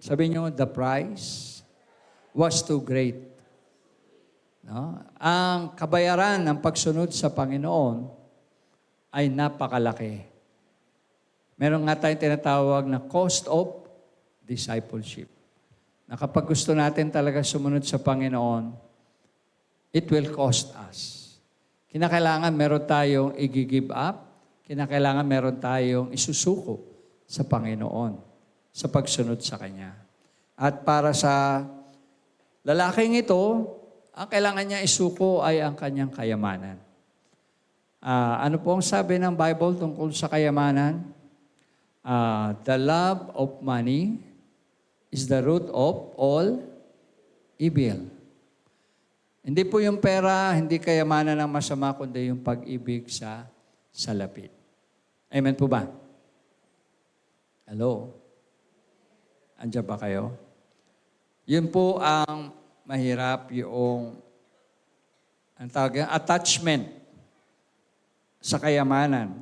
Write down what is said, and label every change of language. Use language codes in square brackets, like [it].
[tl] Sabi niyo, [en] the price was too great. [tl] No? Ang kabayaran ng pagsunod sa Panginoon ay napakalaki. Meron nga tayong tinatawag na cost of discipleship. Na kapag gusto natin talaga sumunod sa Panginoon, [en] it will cost us. [tl] Kinakailangan meron tayong i-give up, kinakailangan meron tayong isusuko sa Panginoon sa pagsunod sa Kanya. At para sa lalaking ito, ang kailangan niya isuko ay ang kanyang kayamanan. Ano po ang sabi ng Bible tungkol sa kayamanan? [en] The love of money is the root of all evil. [tl] Hindi po yung pera, hindi kayamanan ng masama, kundi yung pag-ibig sa salapi. Amen po ba? Hello? Andiyan ba kayo? Yun po ang mahirap, yung ang tawag yan, attachment sa kayamanan.